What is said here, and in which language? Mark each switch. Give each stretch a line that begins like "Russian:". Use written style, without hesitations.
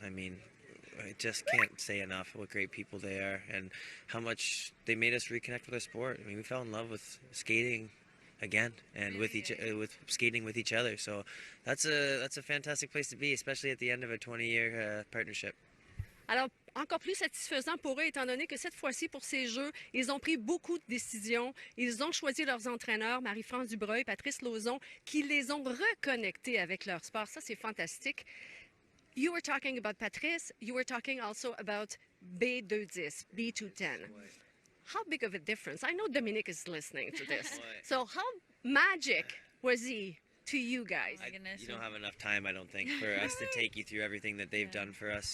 English: I mean, I just can't say enough what great people they are and how much they made us reconnect with our sport. I mean, we fell in love with skating again and with skating with each other. So that's a fantastic place to be, especially at the end of a 20-year partnership.
French: Alors, encore plus satisfaisant pour eux, étant donné que cette fois-ci, pour ces Jeux, ils ont pris beaucoup de décisions. Ils ont choisi leurs entraîneurs, Marie-France Dubreuil, Patrice Lauzon, qui les ont reconnectés avec leur sport. Ça, c'est fantastique.
English: You were talking about Patrice. You were talking also about B210, B210. How big of a difference? I know Dominic is listening to this. So how magic was he to you guys? You don't have enough time, I don't think, for us to take you through everything that they've done for us.